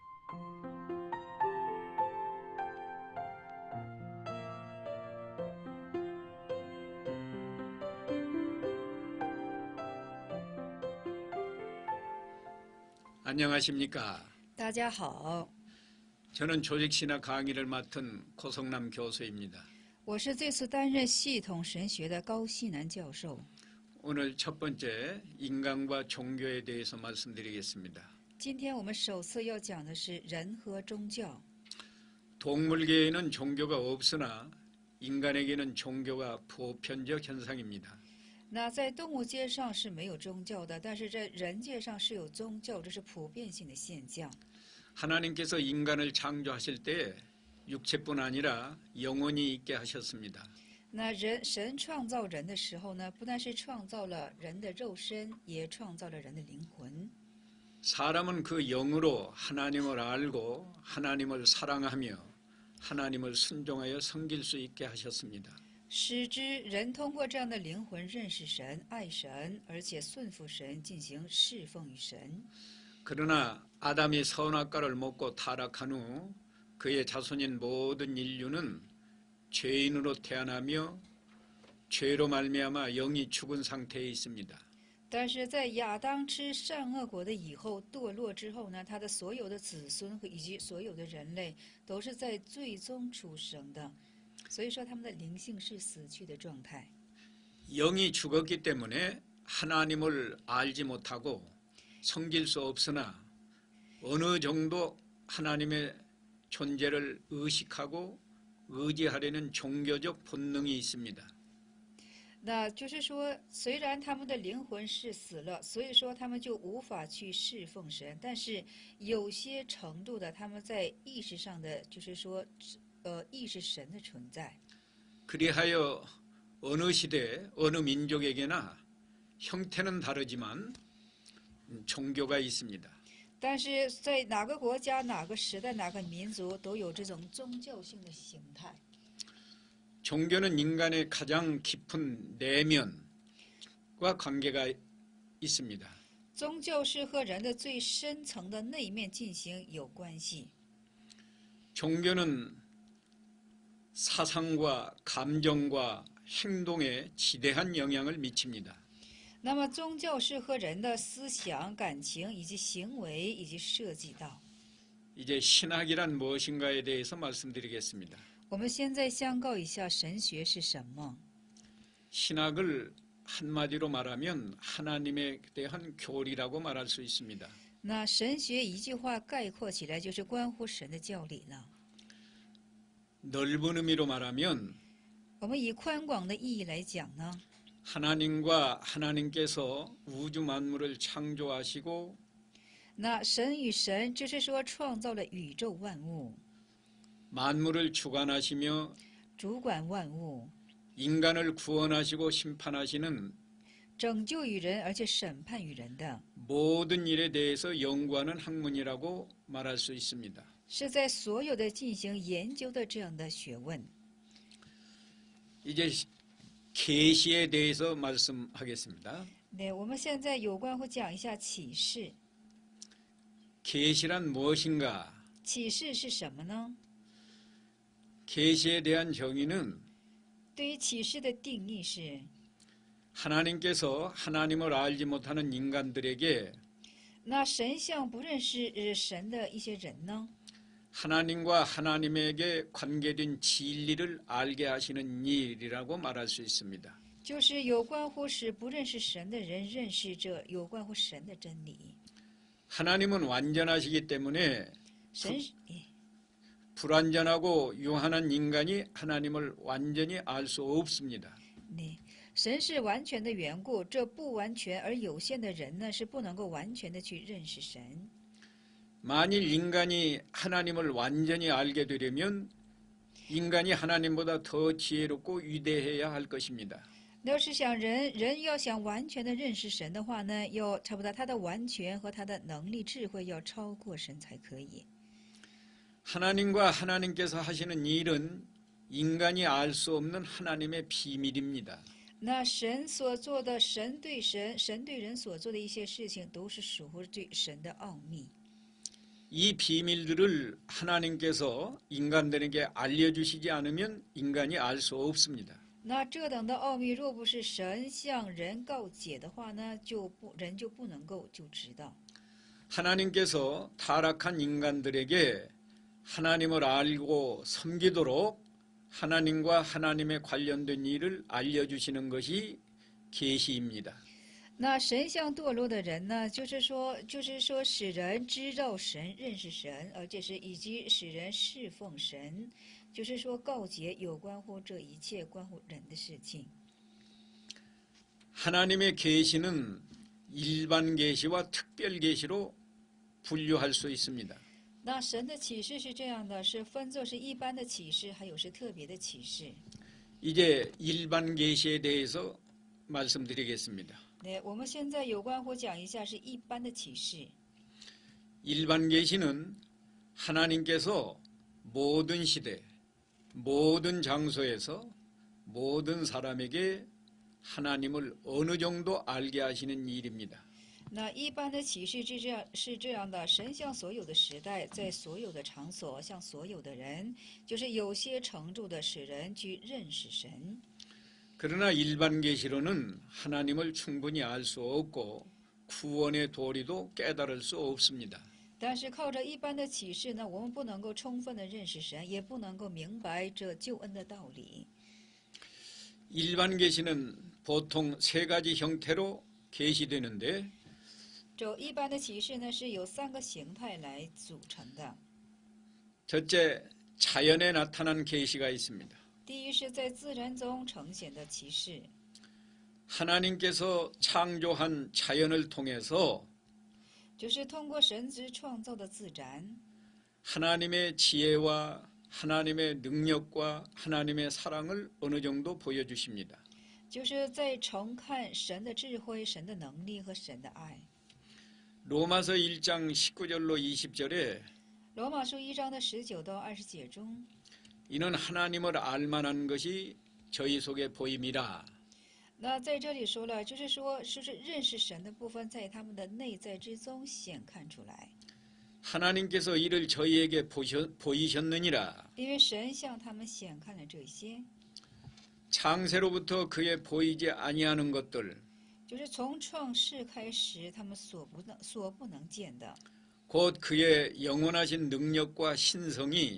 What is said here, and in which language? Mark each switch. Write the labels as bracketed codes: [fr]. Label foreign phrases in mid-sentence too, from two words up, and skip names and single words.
[ko] 안녕하십니까. [zh] 大家好， [ko] 저는 조직신학 강의를 맡은 고성남 교수입니다. [zh] 我是这次担任系统神学的高希南教授。 [ko] 오늘 첫 번째 인간과 종교에 대해서 말씀드리겠습니다. [zh] 今天我们首次要讲的是人和宗教。 [ko] 동물계에는 종교가 없으나 인간에게는 종교가 보편적 현상입니다. [zh] 那在动物界上是没有宗教的，但是在人界上是有宗教，这是普遍性的现象。 [ko] 하나님께서 인간을 창조하실 때 육체뿐 아니라 영혼이 있게 하셨습니다. [zh] 那神创造人的时候呢，不但是创造了人的肉身，也创造了人的灵魂。 [ko] 사람은 그 영으로 하나님을 알고 하나님을 사랑하며 하나님을 순종하여 섬길 수 있게 하셨습니다. [zh] 使之人通过这样的灵魂认识神、爱神，而且顺服神，进行侍奉于神。 [ko] 그러나 아담이 선악과를 먹고 타락한 후 그의 자손인 모든 인류는 죄인으로 태어나며 죄로 말미암아 영이 죽은 상태에 있습니다. [zh] 但是在亚当吃善恶果的以后堕落之后呢，他的所有的子孙和以及所有的人类都是在罪中出生的，所以说他们的灵性是死去的状态。 [ko] 영이 죽었기 때문에 하나님을 알지 못하고 섬길 수 없으나 어느 정도 하나님의 존재를 의식하고 의지하려는 종교적 본능이 있습니다. [zh] 那就是说，虽然他们的灵魂是死了，所以说他们就无法去侍奉神，但是有些程度的，他们在意识上的，就是说，意识神的存在。 [ko] 그리하여 어느 시대 어느 민족에게나 형태는 다르지만 종교가 있습니다. [zh] 但是在哪个国家、哪个时代、哪个民族都有这种宗教性的形态。 [ko] 종교는 인간의 가장 깊은 내면과 관계가 있습니다. [zh] 宗教是和人的最深层的内面进行有关系。 [ko] 종교는 사상과 감정과 행동에 지대한 영향을 미칩니다. [zh] 那么宗教是和人的思想、感情以及行为以及涉及到。 [ko] 이제 신학이란 무엇인가에 대해서 말씀드리겠습니다. [zh] 我们现在相告一下神学是什么。 [ko] 신학을 한마디로 말하면 하나님에 대한 교리라고 말할 수 있습니다. [zh] 那神学一句话概括起来就是关乎神的教理了。 [ko] 넓은 의미로 말하면 [zh] 我们以宽广的意义来讲呢， [ko] 하나님과 하나님께서 우주 만물을 창조하시고 [zh] 那神与神就是说创造了宇宙万物， [ko] 만물을 주관하시며 [zh] 主管万物， [ko] 인간을 구원하시고 심판하시는 [zh] 拯救于人，而且审判于人的， [ko] 모든 일에 대해서 연구하는 학문이라고 말할 수 있습니다. [zh] 是在所有的进行研究的这样的学问。 [ko] 이제 계시에 대해서 말씀하겠습니다. [zh] 对，我们现在有关乎讲一下启示。 [ko] 계시란 무엇인가? [zh] 启示是什么呢？ [ko] 계시에 대한 정의는 [zh] 对于启示的定义是， [ko] 하나님께서 하나님을 알지 못하는 인간들에게 [zh] 那神像不认识神的一些人呢， [ko] 하나님과 하나님에게 관계된 진리를 알게 하시는 일이라고 말할 수 있습니다. [zh] 就是有关乎使不认识神的人认识这有关乎神的真理。 [ko] 하나님은 완전하시기 때문에 [zh] 神， [ko] 불완전하고 유한한 인간이 하나님을 완전히 알 수 없습니다. [zh] 神是完全的缘故，这不完全而有限的人呢，是不能够完全的去认识神。 [ko] 만일 인간이 하나님을 완전히 알게 되려면 인간이 하나님보다 더 지혜롭고 위대해야 할 것입니다. [zh] 要是想人要想完全的认识神的话呢，要差不多他的完全和他的能力、智慧要超过神才可以。 [ko] 하나님과 하나님께서 하시는 일은 인간이 알 수 없는 하나님의 비밀입니다. [zh] 那神所做的，神对人所做的一些事情，都是属乎对神的奥秘。 [ko] 이 비밀들을 하나님께서 인간들에게 알려주시지 않으면 인간이 알 수 없습니다. [zh] 那这等的奥秘，若不是神向人告解的话呢，人就不能够就知道。 [ko] 하나님께서 타락한 인간들에게 하나님을 알고 섬기도록 하나님과 하나님에 관련된 일을 알려주시는 것이 계시입니다. [zh] 那神向堕落的人呢，就是说使人知道神、认识神，而且是以及使人侍奉神，就是说告解有关乎这一切关乎人的事情。 [ko] 하나님의 계시는 일반 계시와 특별 계시로 분류할 수 있습니다. [zh] 那神的启示是这样的，是分作是一般的启示，还有是特别的启示。 [ko] 이제 일반 계시에 대해서 말씀드리겠습니다. [zh] 对，我们现在有关乎讲一下是一般的启示。 [ko] 일반 계시는 하나님께서 모든 시대, 모든 장소에서 모든 사람에게 하나님을 어느 정도 알게 하시는 일입니다. [zh] 那一般的启示是这样的，神向所有的时代，在所有的场所，向所有的人，就是有些程度的使人去认识神。 [ko] 그러나 일반 계시로는 하나님을 충분히 알 수 없고 구원의 도리도 깨달을 수 없습니다. [zh] 但是靠着一般的启示呢，我们不能够充分的认识神，也不能够明白这救恩的道理。 [ko] 일반 계시는 보통 세 가지 형태로 계시되는데 [zh] 这一般的启示呢，是由3个形态来组成的。 [ko] 첫째, 자연에 나타난 계시가 있습니다. [zh] 第一是在自然中呈现的启示， [ko] 하나님께서 창조한 자연을 통해서 [zh] 就是通过神之创造的自然， [ko] 하나님의 지혜와 하나님의 능력과 하나님의 사랑을 어느 정도 보여주십니다. [zh] 就是在重看神的智慧、神的能力和神的爱。 [ko] 로마서 1장 19절로 20절에 [zh] 罗马书1章的19到20节中， [ko] 이는 하나님을 알만한 것이 저희 속에 보임이라. [zh] 那在这里说了，就是说，就是认识神的部分在他们的内在之中显看出来， [ko] 하나님께서 이를 저희에게 보이셨느니라. [zh] 因为神向他们显看了这些， [ko] 창세로부터 그의 보이지 아니하는 것들 [zh] 就是从创世开始，他们所不能见的， [ko] 곧 그의 영원하신 능력과 신성이